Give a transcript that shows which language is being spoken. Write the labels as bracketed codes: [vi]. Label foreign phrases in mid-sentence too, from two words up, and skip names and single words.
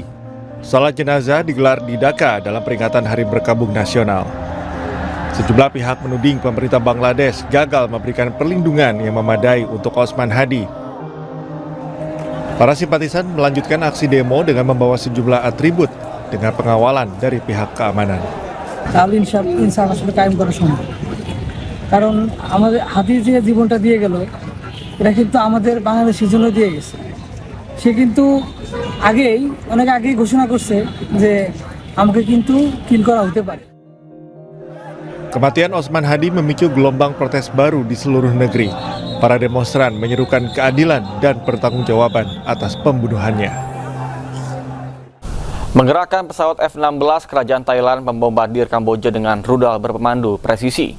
[id] Salat jenazah digelar di Dhaka dalam peringatan Hari Berkabung Nasional. Sejumlah pihak menuding pemerintah Bangladesh gagal memberikan perlindungan yang memadai untuk Osman Hadi. Para simpatisan melanjutkan aksi demo dengan membawa sejumlah atribut dengan pengawalan dari pihak keamanan. [bn] ইনসাফ আসলে কায়েম করা সম্ভব, কারণ আমাদের হাদির যে জীবনটা দিয়ে গেল এটা কিন্তু আমাদের বাংলাদেশের জন্য দিয়ে গেছে। সে কিন্তু অনেক আগেই ঘোষণা করছে যে আমাকে কিন্তু কিল করা হতে পারে। [id] Kematian Osman Hadi memicu gelombang protes baru di seluruh negeri. Para demonstran menyerukan keadilan dan pertanggungjawaban atas pembunuhannya. Menggerakkan pesawat F-16, kerajaan Thailand membombardir Kamboja dengan rudal berpemandu presisi.